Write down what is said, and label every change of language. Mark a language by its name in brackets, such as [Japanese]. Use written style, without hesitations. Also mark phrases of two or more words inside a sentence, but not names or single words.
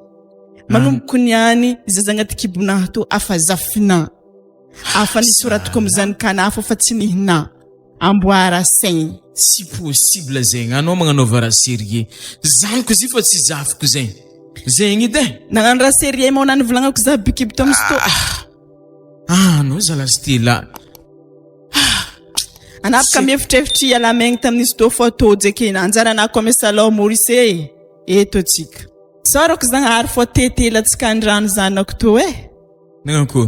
[Malagasy] Manomboko niany zaza agnaty kibonah to afa zafina. Afa nisoratiko amizanakana fa tsy nihina. Amboara saigny. [French] Si possible [Malagasy] zegny anao magnanaova raha sérieux. Zaniko izy fa tsy zafiko zegny. Zegny edy. Nagnano raha sérieux mo nany volagnako za bikiby to amizy to. Anao zala Stella. Anapaka miefitrefitre alamegny tamin'izy to photo jekena anjara anako ame salon Maurice eto tsika. Sorako zagnahary fô tetela tsika andrano zanako to Nagnakory.